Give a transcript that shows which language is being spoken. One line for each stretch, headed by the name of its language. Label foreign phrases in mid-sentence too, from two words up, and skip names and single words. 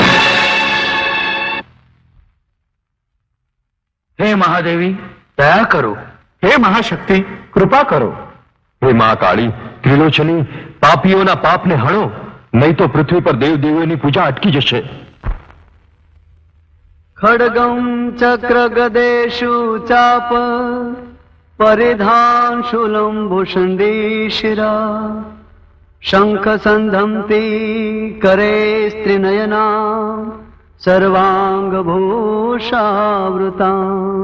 Gujarati: હે મહાદેવી, દયા કરો. હે મહાશક્તિ, કૃપા કરો. હે મહાકાળી, ત્રિલોચની, પાપીઓના પાપને હણો, નહીં તો પૃથ્વી પર દેવ દેવોની પૂજા અટકી જશે.
Sanskrit: खड्गं चक्र गदेषु चाप परिधान शूलं भूषण्डीशिरा शंख संधमती करे स्त्रीनयना सर्वांग भूषावृता